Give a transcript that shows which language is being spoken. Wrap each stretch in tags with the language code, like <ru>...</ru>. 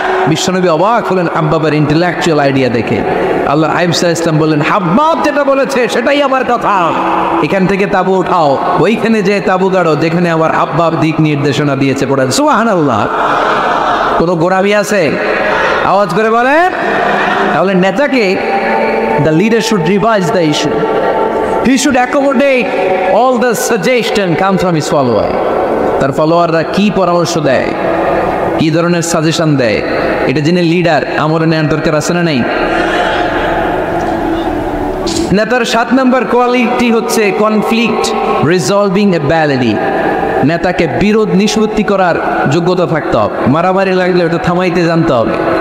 <bn>বিশ্বনবী অবাক হলেন হাব্বাবের ইন্টেলেকচুয়াল আইডিয়া দেখে। আল্লাহ হাবিব সাল্লাল্লাহু আলাইহি ওয়াসাল্লাম বললেন, হাব্বাব যেটা বলেছে সেটাই আমার কথা, এখান থেকে তাঁবু উঠাও, ওইখানে যে তাঁবু গাড়ো যেখানে আমার হাব্বাব দিক নির্দেশনা দিয়েছে। পড়েন সুবহানাল্লাহ। কোনো গোড়ামি আছে? আওয়াজ করে বলেন। তাহলে নেতাকে</bn> <en>the leader should revise the issue. He should accommodate all the suggestion come from his follower.</en> <bn>তার ফলোয়াররা কি পরামর্শ দেয়, কি ধরনের সাজেশন দেয়, এটা জেনে লিডার আমলে নেওয়ার দরকার আছে না নাই? নেতার 7 নম্বর কোয়ালিটি হচ্ছে কনফ্লিক্ট রিজলভিং অ্যাবিলিটি। নেতাকে বিরোধ নিষ্পত্তি করার যোগ্যতা থাকতে হবে। মারামারি লাগলে ওটা থামাইতে জানতে হবে।</bn>